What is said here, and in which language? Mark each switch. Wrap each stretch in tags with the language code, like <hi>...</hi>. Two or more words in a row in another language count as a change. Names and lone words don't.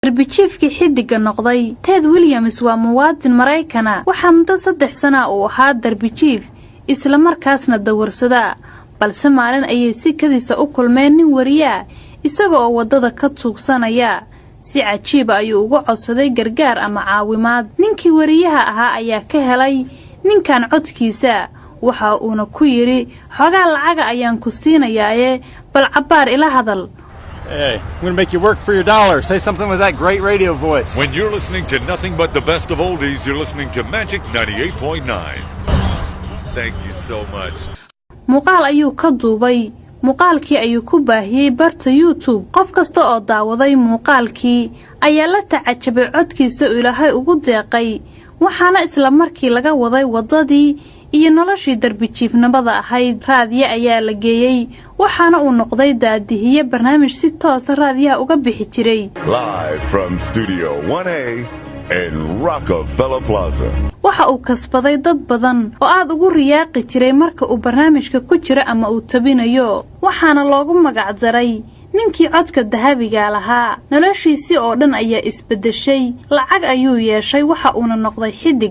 <so>darbijiifkii xidiga noqday. Ted Williams waa muwaadin Maraykana waxaa muddo 3 sano uu ahaa darbijiif isla markaasna dawarsada balse maalin ayay si kadisa u kulmeen nin wariyaa isaga oo wadada ka tuugsanaya si cajiib ayuu ugu codsaday gargaar ama caawimaad. ninkii wariyaha ahaa ayaa ka helay ninkan codkiisa waxa uuna ku yiri xogaa lacag ayaan ku siinayaaye bal cabaar ila hadal.</so> <en>Hey, I'm going to make you work for your dollar. Say something with that great radio voice. When you're listening to nothing but the best of oldies, you're listening to Magic 98.9. Thank you so much.</en> <so>muuqaal ayuu ka duubay muuqaalkii ayuu ku baahiyay barta YouTube. qof kasta oo daawaday muuqaalkii ayaa la tacajabay codkiisa Ilaahay ugu deeqay waxaana isla markii laga waday wadadii iyo noloshii darbijiifnimada ahayd. raadiye ayaa la geeyay waxaana uu noqday daadihiye barnaamij si toos raadiyaha uga bixi jiray.</so> <en>Live from Studio 1A in Rockefeller Plaza.</en> <so>waxa uu kasbaday dad badan oo aad ugu riyaaqi jiray marka uu barnaamijka ku jira ama uu tabinayo waxaana loogu magac daray ninkii codka dahabiga lahaa. noloshiisii oo dhan ayaa isbedeshay lacag ayuu yeeshay waxa uuna noqday xidig.</so>